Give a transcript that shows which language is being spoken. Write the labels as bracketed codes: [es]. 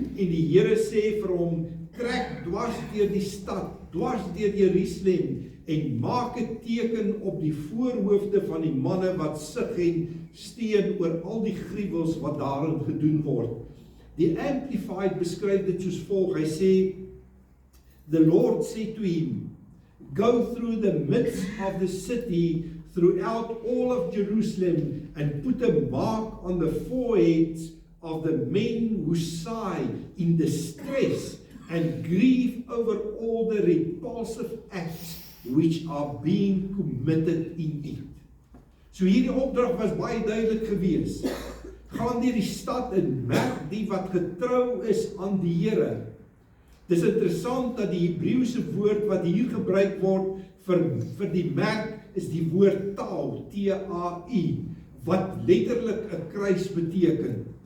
[af] En die Here sê vir hom: trek dwars deur die stad, dwars deur Jerusalem, en maak 'n teken op die voorhoofde van die manne wat sug en steen oor al die gruwels wat daarin gedoen word. Die Amplified beskryf dit soos volg. Hy sê, [en] the Lord said to him, go through the midst of the city, throughout all of Jerusalem, and put a mark on the foreheads of the men who sigh in distress and grieve over all the repulsive acts which are being committed in it. [af] So hierdie opdrag was baie duidelik gewees. Gaan deur die stad en merk die wat getrou is aan die Here. Dis interessant dat die Hebreëse woord wat hier gebruik word vir die merk is die woord taal, T-A-I, wat letterlik 'n kruis beteken.